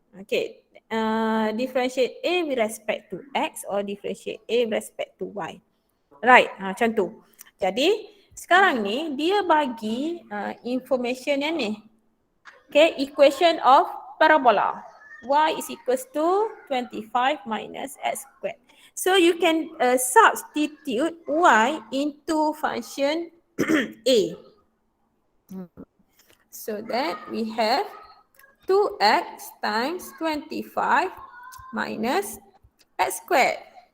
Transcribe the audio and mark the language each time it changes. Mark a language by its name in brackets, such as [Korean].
[English] Okay, differentiate A with respect to x or differentiate A with respect to y. Right, [Malay] macam tu. Jadi sekarang ni dia bagi information yang ni. [English] Okay, equation of parabola. Y is equals to 25 minus x squared. So you can substitute y into function A. So that we have 2x times 25 minus x squared.